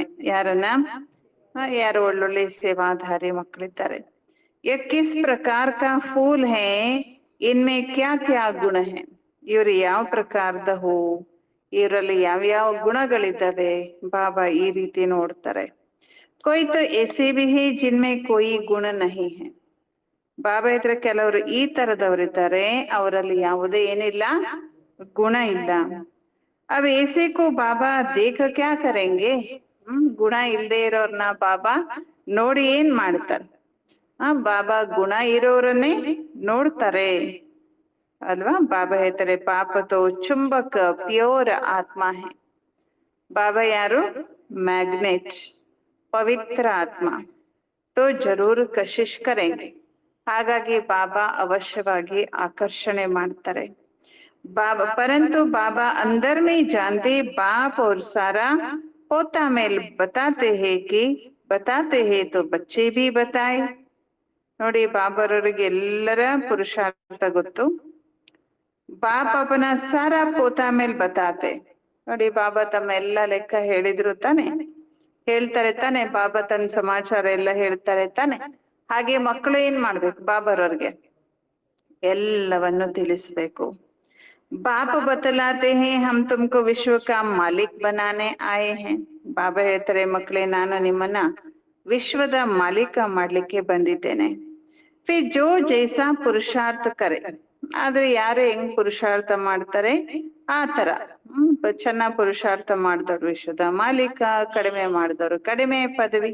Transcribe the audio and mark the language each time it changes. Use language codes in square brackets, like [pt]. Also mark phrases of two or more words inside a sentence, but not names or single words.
[kn] ಯಾರನ್ನ? ಯಾರು ಒಳ್ಳೊಳ್ಳೆ ಸೇವಾಧಾರಿ ಮಕ್ಕಳಿದ್ದಾರೆ. [hi] ये किस प्रकार का फूल है, इनमें क्या क्या गुण है, [kn] ಇವ್ರು ಯಾವ ಪ್ರಕಾರದ ಹೂ, ಇವರಲ್ಲಿ ಯಾವ್ಯಾವ ಗುಣಗಳಿದ್ದಾವೆ, ಬಾಬಾ ಈ ರೀತಿ ನೋಡ್ತಾರೆ. [hi] कोई तो ऐसे भी है जिनमें कोई गुण नहीं है. [kn] ಬಾಬಾ ಹತ್ರ ಕೆಲವರು ಈ ತರದವರಿದ್ದಾರೆ, ಅವರಲ್ಲಿ ಯಾವುದೇ ಏನಿಲ್ಲ, ಗುಣ ಇಲ್ಲ. [hi] अब ऐसे को बाबा देख क्या करेंगे. [kn] ಗುಣ ಇಲ್ಲದೆ ಇರೋರ್ನ ಬಾಬಾ ನೋಡಿ ಏನ್ ಮಾಡ್ತಾರೆ? ಬಾಬಾ ಗುಣ ಇರೋರನ್ನೇ ನೋಡ್ತಾರೆ ಅಲ್ವಾ. [hi] ಬಾಬಾ ಹೇಳ್ತಾರೆ बाप तो चुंबक प्योर आत्मा है. [kn] ಬಾಬಾ ಯಾರು? ಮ್ಯಾಗ್ನೆಟ್, ಪವಿತ್ರ ಆತ್ಮ. [hi] तो ज़रूर कशिश करेंगे. [kn] ಹಾಗಾಗಿ ಬಾಬಾ ಅವಶ್ಯವಾಗಿ ಆಕರ್ಷಣೆ ಮಾಡ್ತಾರೆ. [hi] बाबा परंतु बाबा अंदर में जानते बाप और सारा पोता मेल बताते हैं कि बताते हैं तो बच्चे भी बताए. [kn] ನೋಡಿ ಬಾಬರವರಿಗೆ ಎಲ್ಲರ ಪುರುಷಾರ್ಥ ಗೊತ್ತು. [hi] बाप अपना सारा पोता मेल बताते. [kn] ನೋಡಿ ಬಾಬಾ ತಮ್ಮ ಎಲ್ಲ ಲೆಕ್ಕ ಹೇಳಿದ್ರು ತಾನೆ, ಹೇಳ್ತಾರೆ ತಾನೆ. ಬಾಬಾ ತನ್ನ ಸಮಾಚಾರ ಎಲ್ಲ ಹೇಳ್ತಾರೆ ತಾನೆ. ಹಾಗೆ ಮಕ್ಕಳು ಏನ್ ಮಾಡ್ಬೇಕು, ಬಾಬರವ್ರಿಗೆ ಎಲ್ಲವನ್ನು ತಿಳಿಸ್ಬೇಕು. [hi] बाप बतलाते हैं हम तुमको विश्व का मालिक बनाने आए हैं. [kn] ಬಾಬಾ ಹೇಳ್ತಾರೆ ಮಕ್ಕಳೇ ನಾನು ನಿಮ್ಮನ್ನ ವಿಶ್ವದ ಮಾಲೀಕ ಮಾಡ್ಲಿಕ್ಕೆ ಬಂದಿದ್ದೇನೆ. [hi] फिर जो जैसा पुरुषार्थ करे. [kn] ಆದ್ರೆ ಯಾರು ಹೆಂಗ್ ಪುರುಷಾರ್ಥ ಮಾಡ್ತಾರೆ ಆ ತರ ಚೆನ್ನಾಗ್ ಪುರುಷಾರ್ಥ ಮಾಡಿದವ್ರು ವಿಶ್ವದ ಮಾಲೀಕ, ಕಡಿಮೆ ಮಾಡಿದವರು ಕಡಿಮೆ ಪದವಿ.